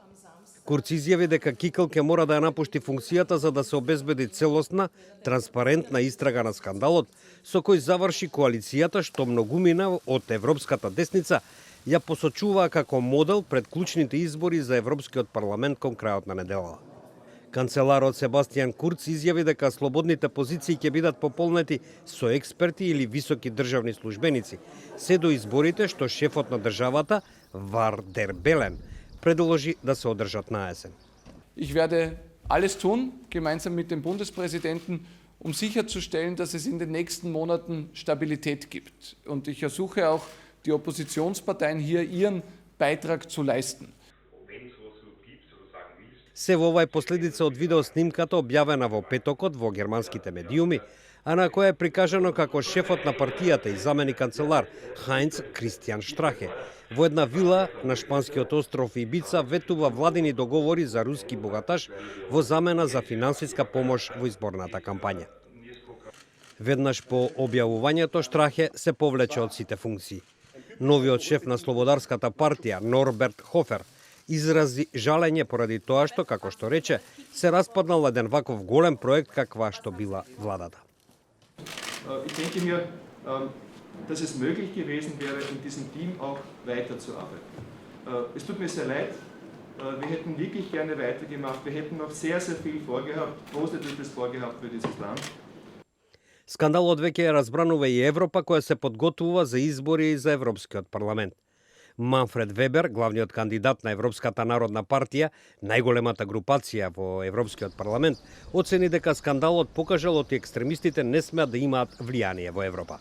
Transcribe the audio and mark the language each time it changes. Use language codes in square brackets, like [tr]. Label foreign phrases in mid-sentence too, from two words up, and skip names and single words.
[mk] Курц изјави дека Кикл ќе мора да ја напушти функцијата за да се обезбеди целосна, транспарентна истрага на скандалот, со кој заврши коалицијата што многумина од европската десница ја посочуваа како модел пред клучните избори за Европскиот парламент кон крајот на неделата. Канцеларот Себастијан Курц изјави дека слободните позиции ќе бидат пополнети со експерти или високи државни службеници, се до изборите што шефот на државата, Вардер Белен, предложи да се одржат на есен. [de] Ich werde alles tun, gemeinsam mit dem Bundespräsidenten, um sicherzustellen, dass es in den nächsten Monaten Stabilität gibt. Und ich ersuche auch die Oppositionsparteien hier ihren Beitrag zu leisten. [mk] Се во ова е последица од видеоснимката објавена во петокот во германските медиуми, а на која е прикажано како шефот на партијата и замени канцелар Хајнц Кристијан Штрахе во една вила на шпанскиот остров Ибица ветува владини договори за руски богаташ во замена за финансиска помош во изборната кампања. Веднаш по објавувањето Штрахе се повлече од сите функции. Новиот шеф на Слободарската партија Норберт Хофер изрази жалење поради тоа што, како што рече, се распаднал еден ваков голем проект каква што била владата. [de] Ich denke mir, dass es möglich gewesen wäre, in diesem Team auch weiterzuarbeiten. Es tut mir sehr leid, wir hätten wirklich gerne weitergemacht, wir hätten noch sehr, sehr viel vorgehabt, Positives vorgehabt für dieses Land. [mk] Скандалот веќе ја разбранува и Европа која се подготвува за избори за Европскиот парламент. Манфред Вебер, главниот кандидат на Европската народна партија, најголемата групација во Европскиот парламент, оцени дека скандалот покажал од екстремистите не смеат да имаат влијание во Европа.